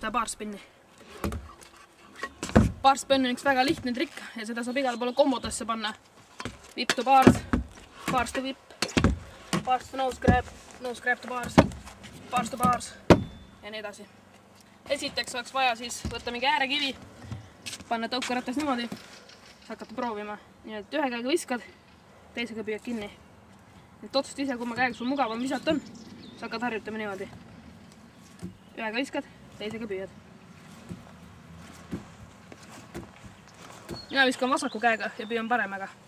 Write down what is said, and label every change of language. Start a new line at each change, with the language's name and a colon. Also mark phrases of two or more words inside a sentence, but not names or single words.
Estonian: baarspinni. Baarspinn on üks väga lihtne trikk ja seda saab igale poole kombodesse panna.
English: Whip to bars, bars to whip, bars to nose grab to bars, bars to bars
Estonian: ja nii edasi. Esiteks oleks vaja siis võtta mingi äärekivi, panna tõukaratas niimoodi, hakata proovima. Nii et ühe käega viskad, teisega püüad kinni. Nüüd otsusta ise, kumma käega sul mugavam visata on, sa hakkad harjutama niimoodi. Ühega viskad, teisega püüad. Mina viskan vasaku käega ja püüan paremaga.